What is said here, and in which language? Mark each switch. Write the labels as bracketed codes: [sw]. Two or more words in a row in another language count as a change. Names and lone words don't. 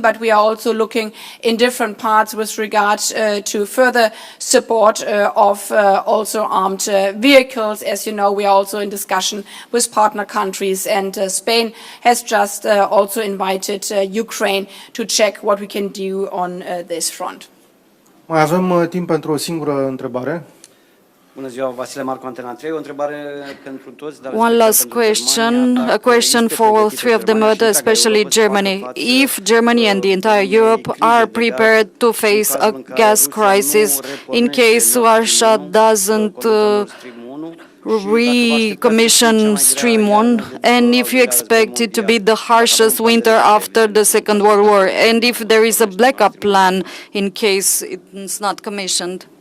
[en] But we are also looking in different parts with regard to further support of also armed vehicles. As you know, we are also in discussion with partner countries, and Spain has just also invited Ukraine to check what we can do on this front. [ro] Mai avem timp pentru o singură întrebare. Bună ziua, Vasile Marcu, Antena 3. O întrebare pentru toți, dar [en] One last question, a question for all three of them, especially Germany. If Germany and the entire Europe are prepared to face a gas crisis in case Russia doesn't recommission Stream 1, and if you expect it to be the harshest winter after the Second World War, and if there is a backup plan in case it's not commissioned?